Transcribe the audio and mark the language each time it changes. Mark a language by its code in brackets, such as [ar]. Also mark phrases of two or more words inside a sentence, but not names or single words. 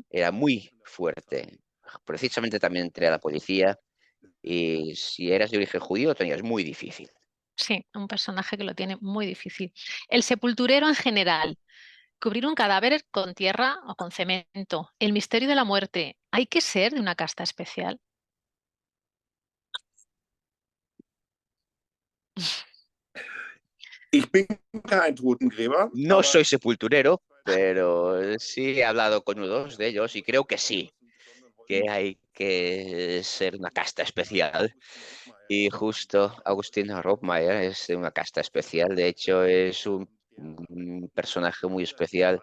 [es] era muy fuerte, precisamente también entre la policía y si eras de origen judío lo tenías muy difícil. Sí, un personaje que lo tiene muy difícil. El sepulturero en general. Cubrir un cadáver con tierra o con cemento. El misterio de la muerte. ¿Hay que ser de una casta especial? [de] Ich bin kein Totengräber, [es] No [de] aber [es] soy sepulturero, pero sí he hablado con unos de ellos y creo que sí, que hay que ser una casta especial. Y justo Agustín Rothmeier es de una casta especial, de hecho es un personaje muy especial,